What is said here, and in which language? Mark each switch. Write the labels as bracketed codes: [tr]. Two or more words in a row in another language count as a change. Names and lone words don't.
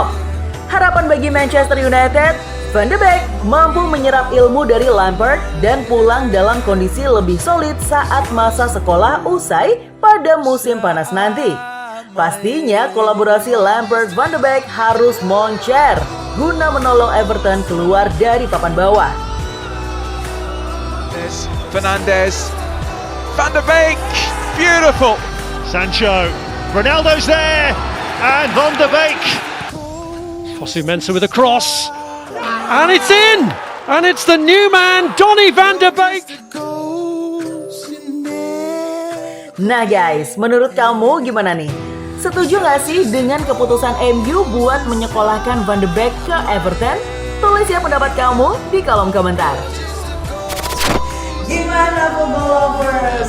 [id] Harapan bagi Manchester United, Van der Beek mampu menyerap ilmu dari Lampard dan pulang dalam kondisi lebih solid saat masa sekolah usai pada musim panas nanti. Pastinya kolaborasi Lampard-Van der Beek harus moncer guna menolong Everton keluar dari papan bawah. [en] Fernandes, Van der Beek, beautiful. Sancho, Ronaldo's there, and Van der Beek. Fosu Mensah with a cross, and it's in! And it's the new man, Donny van der Beek. [id] Nah guys, menurut kamu gimana nih? Setuju gak sih dengan keputusan MU buat menyekolahkan Van der Beek ke Everton? Tulis ya pendapat kamu di kolom komentar. Gimana [en] football lovers?